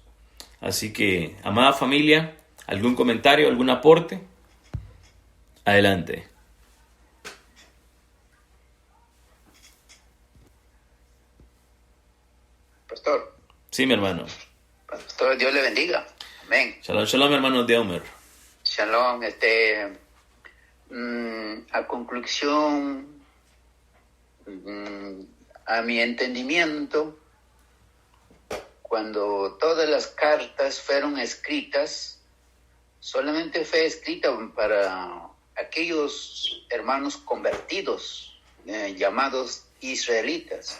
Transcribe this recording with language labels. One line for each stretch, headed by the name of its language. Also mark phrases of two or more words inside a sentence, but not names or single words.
Spanish: Así que, amada familia, ¿algún comentario, algún aporte? Adelante. Pastor. Sí, mi hermano. Pastor, Dios le bendiga. Amén. Shalom, shalom, hermano Diomer. Shalom. A conclusión, a mi entendimiento, cuando todas las cartas fueron escritas, solamente fue escrita para aquellos hermanos convertidos, llamados israelitas.